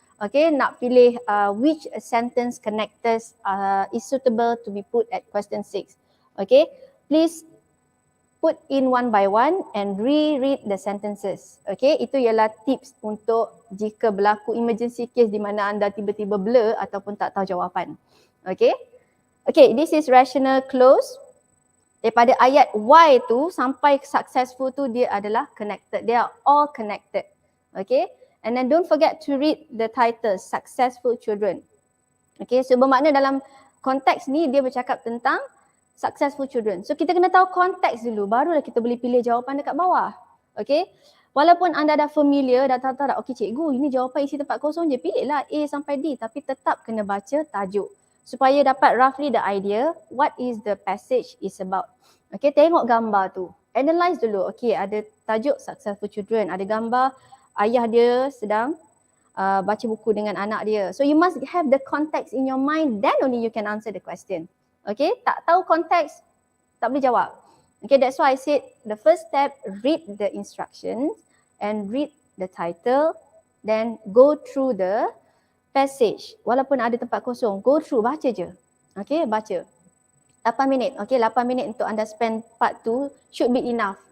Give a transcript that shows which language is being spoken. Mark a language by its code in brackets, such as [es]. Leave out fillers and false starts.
[en] Okay, [ms] nak pilih [en] which sentence connectors is suitable to be put at question 6. Okay, please put in one by one and reread the sentences. [ms] Okay, itu ialah tips untuk jika berlaku emergency case di mana anda tiba-tiba blur ataupun tak tahu jawapan. [en] Okay, this is rational close. [ms] Daripada ayat Y tu sampai successful tu dia adalah connected. [en] They are all connected. Okay, and then don't forget to read the title, Successful Children. Okay, so [ms] bermakna dalam konteks ni dia bercakap tentang [en] successful children. [ms] So kita kena tahu konteks dulu, barulah kita boleh pilih jawapan dekat bawah. Okay. Walaupun anda dah familiar, dah tahu dah, okey cikgu, ini jawapan isi tempat kosong je, pilihlah A sampai D, tapi tetap kena baca tajuk supaya dapat [en] roughly the idea what is the passage is about. [ms] Okay, tengok gambar tu. Analyze dulu. Okay, ada tajuk successful children, ada gambar ayah dia sedang baca buku dengan anak dia. [en] So you must have the context in your mind, then only you can answer the question. [ms] Okay, tak tahu konteks, tak boleh jawab. [en] Okay, that's why I said the first step, read the instructions and read the title, then go through the passage. [ms] Walaupun ada tempat kosong, [en] go through, [ms] baca je. Okay, baca. 8 minit. [en] Okay, [ms] 8 minit untuk anda [en] spend part 2 should be enough.